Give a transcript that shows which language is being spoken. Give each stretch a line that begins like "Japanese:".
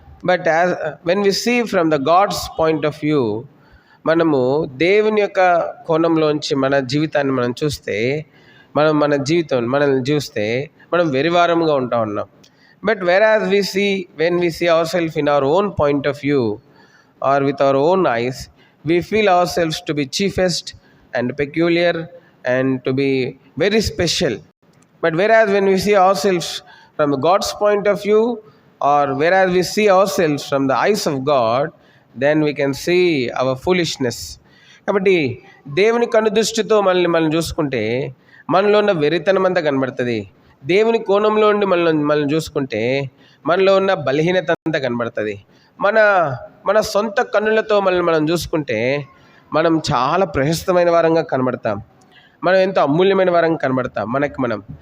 English: But when we see from the God's point of view,
Telugu: మనము దేవుని యొక్క కోణంలోంచి మన జీవితాన్ని మనం చూస్తే, మనల్ని చూస్తే మనం వెరివారంగా ఉంటా ఉన్నాం.
English: But whereas when we see ourselves in our own point of view or with our own eyes, we feel ourselves to be chiefest and peculiar and to be very special. But whereas when we see ourselves from God's point of view, or whereas we see ourselves from the eyes of God, then we can see our foolishness.
Telugu: కాబట్టి దేవుని కనుదృష్టితో మనం చూసుకుంటే మనలో ఉన్న వెరితనం అంతా కనబడుతుంది. దేవుని కోణంలో ఉండి మనల్ని చూసుకుంటే మనలో ఉన్న బలహీనత అంతా కనబడుతుంది. మన సొంత కన్నులతో మనం చూసుకుంటే మనం చాలా ప్రశస్తమైన వారంగా కనబడతాం, మనం ఎంతో అమూల్యమైన వారంగా కనబడతాం మనం.